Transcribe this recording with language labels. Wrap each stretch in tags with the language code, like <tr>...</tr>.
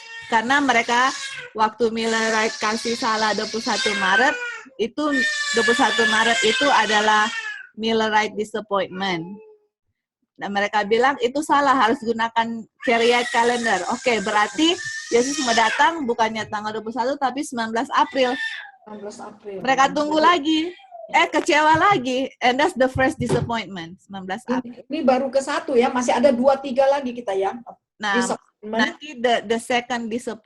<id>Karena mereka waktu Millerite kasih salah 21 Maret, itu 21 Maret itu adalah Millerite disappointment. Dan mereka bilang itu salah, harus gunakan Chariot calendar. Oke, berarti Yesus mau datang bukannya tanggal 21 tapi 19 April. 19 April. Mereka tunggu lagi. Kecewa lagi.</id> <en>And that's the first disappointment, 19 April.</en> <id>Ini baru ke-1 ya, masih ada 2-3 lagi kita ya. Nah, nanti</id> <en>the second disappointment</en>